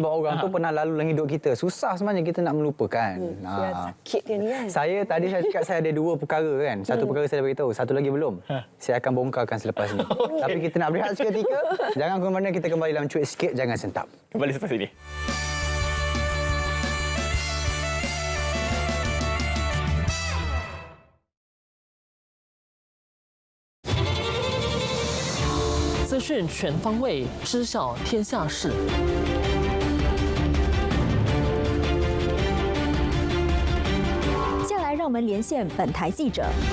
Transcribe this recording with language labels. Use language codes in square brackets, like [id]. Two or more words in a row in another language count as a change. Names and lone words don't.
[ms] Sebab orang tu pernah lalu dalam hidup kita. Susah sebenarnya kita nak melupakan. Sakit dia ni kan. Saya cakap saya ada 2 perkara kan. Satu perkara saya dah beritahu, satu lagi belum. Saya akan bongkarkan selepas ini. Tapi kita nak berehat seketika. Jangan ke mana, kita kembali dalam Cuit Sikit, Jangan Sentap. Kembali selepas ini. [zh] 资讯全方位，知晓天下事。接下来，让我们连线本台记者。